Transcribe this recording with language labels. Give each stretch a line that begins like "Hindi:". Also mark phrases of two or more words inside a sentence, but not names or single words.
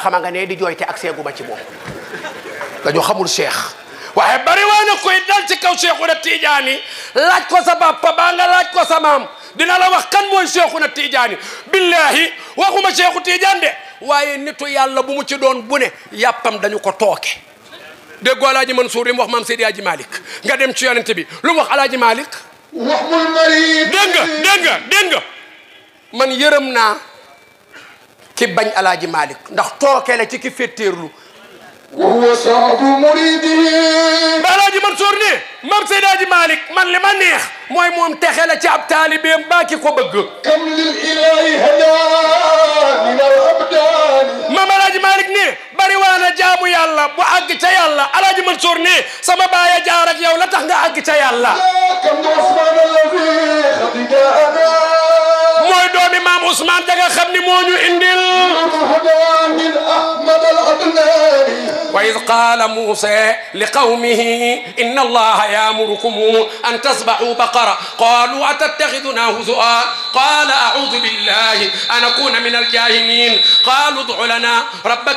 Wolof: xama nga ne di jooy te ak seeguma ci moom dañu xamul cheikh waaye bari waa na koy dal ci kaw Cheikhuna Tidiane laaj ko sa papa baa nga laaj ko sa maam dina la wax kan mooy Cheikhuna Tidiane billahi waxuma Cheikhu Tidiane de waaye nitu yàlla bu mu ci doon bu ne yàppam dañu ko tooke déggoo Alaaji Mansour li mu wax maam Seydi Hadji Malick nga dem ci yonente bi lu mu wax Alaaji Malick waxmul marid dégg nga man yërëm naa ki bañ Alaaji Malick ndax tooke la ci ki fetteerlu
Arabic: وهو صعب مريده
Wolof: Alaaji Mansour ne maam Seydi Hadji Malick man li ma neex mooy moom texe la ci ab taalibeem baa ki ko bëgg
Arabic: كم للإله هدى من الأبدان
Wolof: maam Alaaji Malick ne bari waana jaamu yàlla bu àgg ca yàlla Alaaji Mansour ne sama baaya jaar ak yow la tax nga àgg ca yàlla
Arabic: كم عثمان الذي قد جاءنا
Wolof: mooy doomi maam Ousmane da nga xam ni moo ñu indil
Arabic: هدى من أحمد العدناني وإذ قال موسى لقومه إن الله يأمركم أن تذبحوا بقرة قالوا أتتخذنا هزؤا قال أعوذ بالله أن أكون من الجاهلين قالوا ادع لنا ربك